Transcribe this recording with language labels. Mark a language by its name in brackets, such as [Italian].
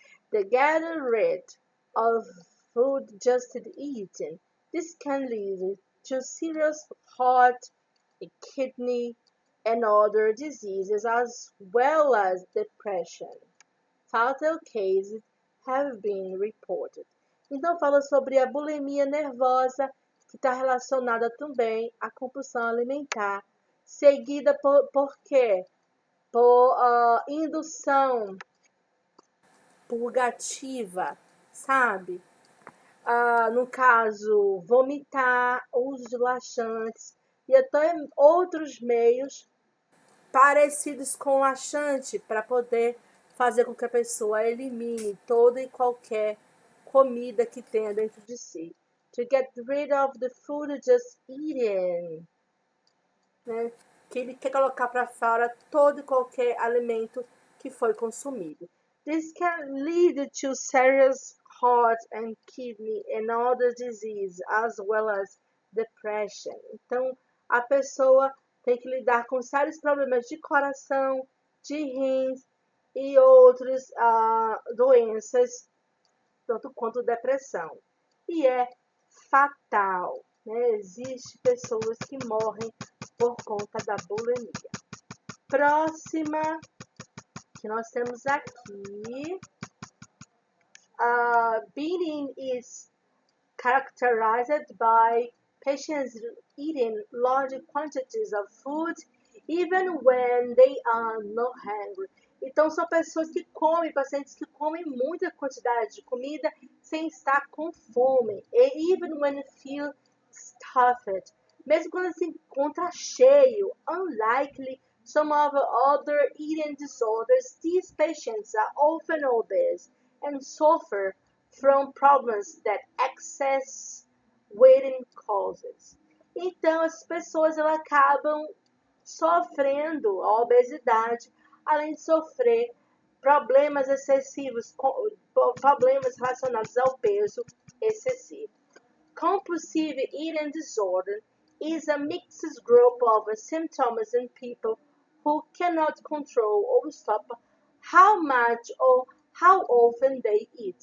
[English] The getting rid of food just eaten. This can lead to serious heart, kidney, and other diseases, as well as depression. Fatal cases have been reported. [Portuguese] Então, fala sobre a bulimia nervosa, que está relacionada também à compulsão alimentar, seguida por quê? Por indução purgativa, sabe? No caso, vomitar, uso de laxantes e até outros meios parecidos com laxante para poder fazer com que a pessoa elimine toda e qualquer comida que tenha dentro de si. [English] To get rid of the food just eaten. [Portuguese] Né? Que ele quer colocar para fora todo e qualquer alimento que foi consumido. [English] This can lead to serious heart and kidney and other diseases, as well as depression. [Portuguese] Então, a pessoa tem que lidar com sérios problemas de coração, de rins e outras doenças, tanto quanto depressão. E é fatal, né? Existem pessoas que morrem por conta da bulimia. Próxima que nós temos aqui, [English] binge is characterized by patients eating large quantities of food even when they are not hungry. [Portuguese] Então, são pessoas que comem, pacientes que comem muita quantidade de comida sem estar com fome. [English] E even when feel stuffed. [Portuguese] Mesmo quando se encontra cheio. [English] Unlikely some of other eating disorders, these patients are often obese and suffer from problems that excess weighting causes. [Portuguese] Então, as pessoas elas acabam sofrendo a obesidade, além de sofrer problemas excessivos, problemas relacionados ao peso excessivo. [English] Compulsive eating disorder is a mixed group of symptoms in people who cannot control or stop how much or how often they eat.